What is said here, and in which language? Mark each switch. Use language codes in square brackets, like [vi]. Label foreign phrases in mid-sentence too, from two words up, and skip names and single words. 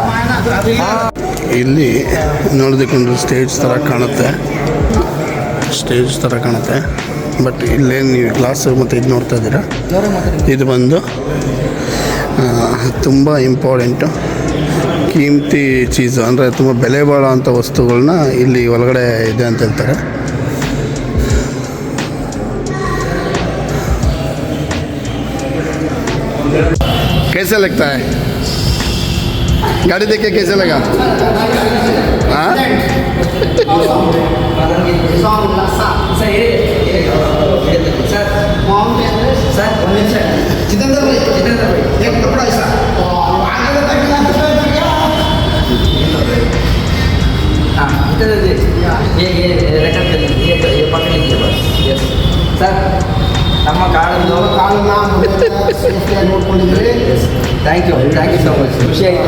[kn] ಇಲ್ಲಿ ನೋಡೋದಕ್ಕೊಂದು ಸ್ಟೇಜ್ ಥರ ಕಾಣುತ್ತೆ. ಸ್ಟೇಜ್ ಥರ ಕಾಣುತ್ತೆ. ಬಟ್ ಇಲ್ಲೇನು ನೀವು ಗ್ಲಾಸ್ ಮತ್ತು ಇದು ನೋಡ್ತಾ ಇದ್ದೀರಾ, ಇದು ಬಂದು ತುಂಬ ಇಂಪಾರ್ಟೆಂಟು [hi] कीमती चीज़, [kn] ಅಂದರೆ ತುಂಬ ಬೆಲೆ ಬಾಳೋ ಅಂಥ ವಸ್ತುಗಳನ್ನ ಇಲ್ಲಿ ಒಳಗಡೆ ಇದೆ ಅಂತ ಹೇಳ್ತಾರೆ. [hi] कैसे लगता है गाड़ी देख के? कैसे लगा? हाँ जितेंद्र भाई एक कपड़ा ऐसा [kn] ಸರ್ ನಮ್ಮ ಕಾಳನ್ನು ನೋಡ್ಕೊಂಡಿದ್ರಿ. [en] thank you so much. [kn] ಖುಷಿ ಆಯಿತು.